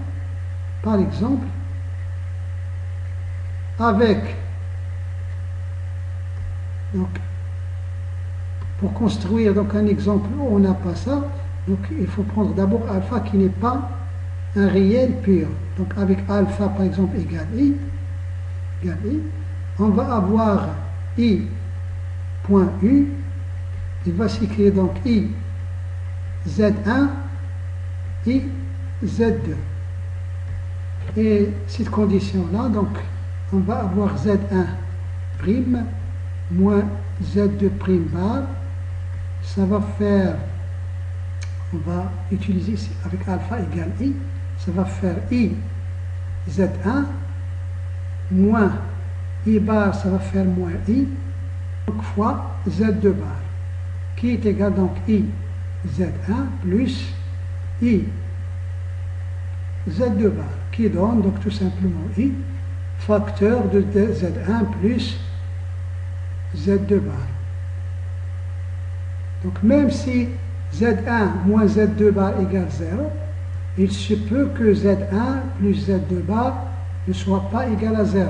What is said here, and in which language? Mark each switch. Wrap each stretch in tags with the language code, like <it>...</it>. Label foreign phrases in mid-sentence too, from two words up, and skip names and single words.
<fr>Par exemple, par exemple, avec, donc, pour construire donc un exemple où on n'a pas ça, donc il faut prendre d'abord alpha qui n'est pas un réel pur. Donc avec alpha par exemple égale i, on va avoir i point u, il va s'écrire donc i z1, i z2. Et cette condition-là, donc on va avoir z1 prime moins z2 prime bar. Ça va faire, on va utiliser ici avec alpha égale i, ça va faire i z1 moins i bar, ça va faire moins i, donc fois z2 bar, qui est égal donc i z1 plus i z2 bar, qui donne donc tout simplement i facteur de z1 plus z2 bar. Donc même si z1 moins z2 bar égale 0, il se peut que z1 plus z2 bar ne soit pas égal à 0.</fr>